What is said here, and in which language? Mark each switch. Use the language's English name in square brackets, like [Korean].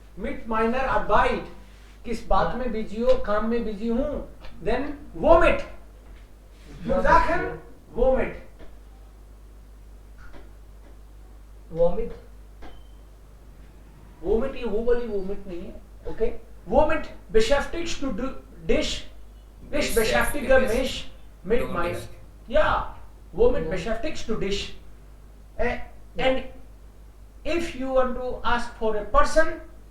[German] Mit meiner Arbeit. [Hindi] किस बात में बिजी हो? काम में बिजी हूँ. [German] Then womit. Für Sachen womit. womit? [Hindi] Womit ये वो वाली womit नहीं है. [English] Okay? [German] Womit beschäftigst du dich? Ich beschäftige mich mit Du meiner. dich. Ja. Womit Ja. beschäftigst du dich? [English] And if you want to ask for a person,